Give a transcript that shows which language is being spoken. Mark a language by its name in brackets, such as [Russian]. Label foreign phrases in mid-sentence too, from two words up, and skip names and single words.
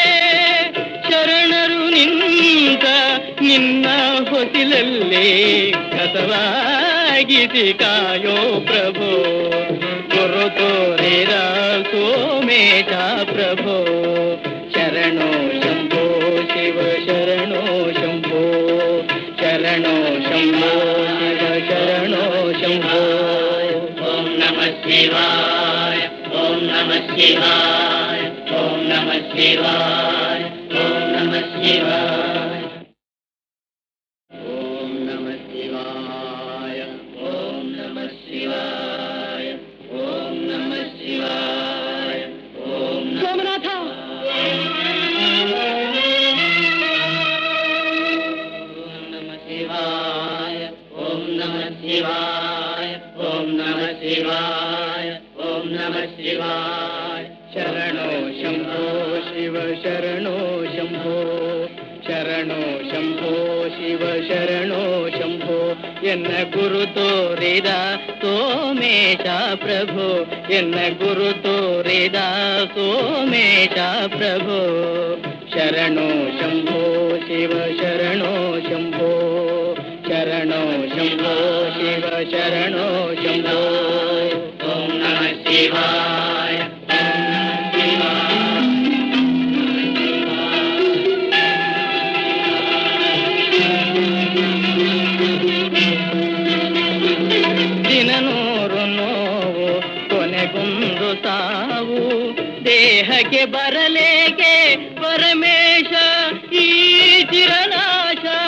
[Kannada] ಶರಣರು ನಿಂತ ನಿನ್ನ ಹೊಸಿಲಲ್ಲಿ ಕಸವಾಗಿಸಿ ಕಾಯೋ ಪ್ರಭು ಗುರು ತೋರಿದ ಸೋಮೇಶ ಪ್ರಭು ಶರಣೋ ಶಂಭೋ ಶಿವ ಶರಣೋ ಶಂಭೋ ಶರಣೋ ಶಂಭೋ ಶಿವ ಶರಣೋ ಶಂಭೋ [Sanskrit] ಓಂ ನಮಃ ಶಿವಾಯ ಓಂ ನಮಃ ಶಿವಾಯ ಓಂ ನಮಃ ಶಿವಾಯ ಓಂ ನಮಃ ಶಿವಾಯ ಓಂ ನಮಃ ಶಿವಾಯ ಓಂ ನಮಃ ಶಿವಾಯ ಓಂ ನಮಃ ಶಿವಾಯ ಓಂ ಸೋಮನಾಥ ಓಂ ನಮಃ ಶಿವಾಯ ಓಂ ನಮಃ ಶಿವಾಯ ಓಂ ನಮಃ ಶಿವಾಯ ಶರಣೋ [Kannada] ಶಂಭೋ ಶಿವ ಶರಣೋ ಶಂಭೋ ಶರಣೋ ಶಂಭೋ ಶಿವ ಶರಣೋ ಶಂಭೋ ಎನ್ನ ಗುರು ತೋರಿದ ಸೋಮೇಶ ಪ್ರಭು ಎನ್ನ ಗುರು ತೋರಿದ ಸೋಮೇಶ ಪ್ರಭು ಶರಣೋ ಶಂಭೋ ಶಿವ ಶರಣೋ ಶಂಭೋ ಶರಣೋ ಶಂಭೋ ಶಿವ ಶರಣೋ ಶಂಭೋ [Sanskrit] ಓಂ ನಮಃ ಶಿವಾಯ [Kannada] ದಿನನೂರು ನೋವು ಕೊನೆಗೊಂದು ಸಾವು ದೇಹಕ್ಕೆ ಬರಲೇಕೆ ಪರಮೇಶ ಈ ಚಿರನಾಶ